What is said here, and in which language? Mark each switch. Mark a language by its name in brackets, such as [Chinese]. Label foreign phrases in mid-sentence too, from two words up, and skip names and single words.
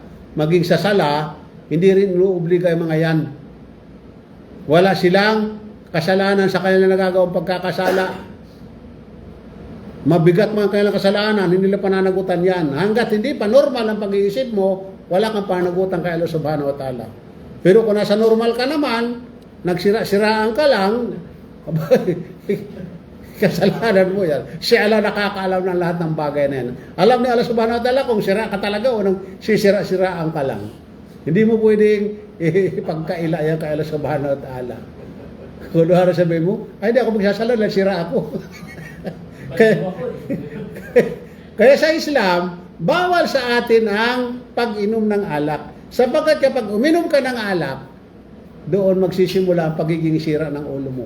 [Filipino] Maging sa sala, hindi rin inuobliga yung mga yan. Wala silang kasalanan sa kanilang nagagawang pagkakasala. Mabigat mga kanilang kasalanan, hindi nila pananagutan yan. Hanggat hindi pa normal ang pag-iisip mo, wala kang pananagutan kay Allah [Arabic] سبحانه وتعالى. [Filipino] Pero kung nasa normal ka naman, nagsira-siraan ka lang, kasalanan mo yan. Si Allah nakakaalam ng lahat ng bagay na yan. Alam ni Allah [Arabic] سبحانه وتعالى [Filipino] kung sira ka talaga o nang sisira-siraan ka lang. Hindi mo pwedeng pagkaila yan kay Allah [Arabic] سبحانه وتعالى. [Filipino] Kung ano sabihin mo, ay hindi ako magsasala, nagsira ako. Kaya sa Islam, bawal sa atin ang pag-inom ng alak. Sapagkat kapag uminom ka ng alak, doon magsisimula ang pagiging sira ng ulo mo.